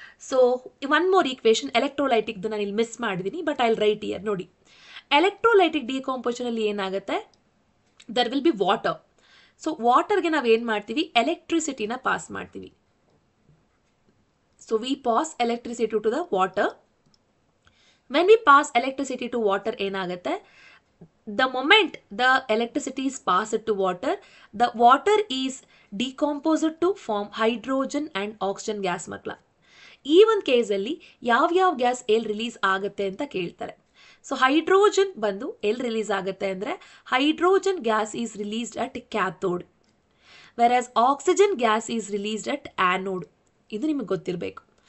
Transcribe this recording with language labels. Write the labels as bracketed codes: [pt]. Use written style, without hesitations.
[kn] So one more equation ಎಲೆಕ್ಟ್ರೋಲೈಟಿಕ್ದು ನಾನು ಇಲ್ಲಿ miss ಮಾಡಿದ್ದೀನಿ, [en] But I will write here. [kn] ನೋಡಿ, ಎಲೆಕ್ಟ್ರೋಲೈಟಿಕ್ ಡಿಕಾಂಪೋಸಿಷನಲ್ಲಿ ಏನಾಗುತ್ತೆ, [en] There will be water. [kn] So ವಾಟರ್ಗೆ ನಾವು ಏನು ಮಾಡ್ತೀವಿ, ಎಲೆಕ್ಟ್ರಿಸಿಟಿನ ಪಾಸ್ ಮಾಡ್ತೀವಿ. [en] So we pass electricity to the water. When we pass electricity to water [kn] ಏನಾಗುತ್ತೆ, [en] the moment the electricity is passed to water, the water is decomposed to form hydrogen and oxygen gas. [kn] ಮಕ್ಕಳ, ಈ ಒಂದು ಕೇಸಲ್ಲಿ ಯಾವ್ಯಾವ gas ಎಲ್ಲಿ release ಆಗುತ್ತೆ ಅಂತ ಕೇಳ್ತಾರೆ. ಸೊ ಹೈಡ್ರೋಜನ್ ಬಂದು ಎಲ್ಲಿ ರಿಲೀಸ್ ಆಗುತ್ತೆ ಅಂದರೆ, [en] Hydrogen gas is released at cathode, whereas oxygen gas is released at anode. [kn] ಇದು ನಿಮಗೆ ಗೊತ್ತಿರಬೇಕು.